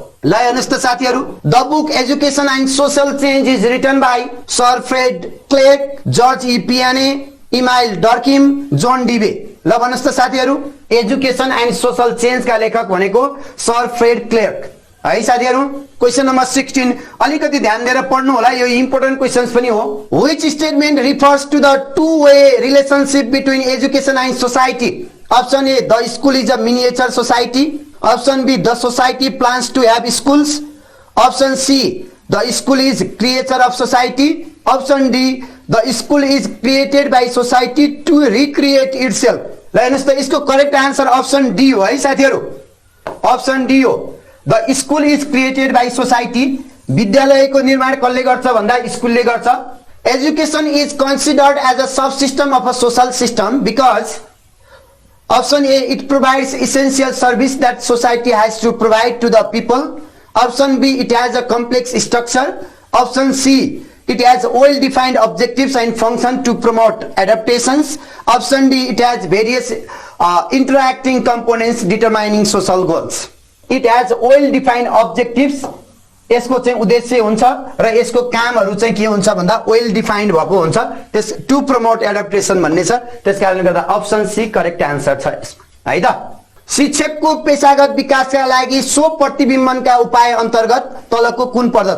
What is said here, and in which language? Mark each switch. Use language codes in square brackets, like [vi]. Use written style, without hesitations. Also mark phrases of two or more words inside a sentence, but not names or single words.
[ne] ल हेर्नुहोस् त साथीहरू, [en] The book Education and Social Change is written by Sir Fred Clarke, George E. Payne, Emile Durkheim, John Dewey. [ne] ल भन्नुहोस् त साथीहरू, एजुकेसन एन्ड सोशल चेन्जका लेखक भनेको सर फ्रेड क्लेक है साथीहरू। [en] question number [ne] 16 अलिकति ध्यान दिएर पढ्नु होला, यो [en] important questions [ne] पनि हो। [en] Which statement refers to the two way relationship between education and society? Option A, the school is a miniature society. Option B, the society plans to have schools. Option C, the school is creature of society. Option D, the school is created by society to recreate itself. [ne] ल हेर्नुहोस् त, यसको [en] correct answer option D [ne] हो है साथीहरू, [en] option D [ne] हो। [en] The school is created by society. [ne] विद्यालयको निर्माण कसले गर्छ भन्दा स्कुलले गर्छ। [en] Education is considered as a sub system of a social system because option A, it provides essential service that society has to provide to the people. Option B, it has a complex structure. Option C, it has well-defined objectives and function to promote adaptations. Option D, it has various interacting components determining social goals. It has well-defined objectives. [ne] यसको चाहिँ उद्देश्य हुन्छ र यसको कामहरु चाहिँ के हुन्छ भन्दा [en] well defined [ne] भएको हुन्छ। त्यस [en] to promote adaptation [ne] भन्ने छ, त्यसकारणले गर्दा [en] option C correct answer [ne] छ यसमा है त। शिक्षकको पेशागत विकासका लागि स्व प्रतिबिम्बनका उपाय अन्तर्गत तलको कुन पर्दछ?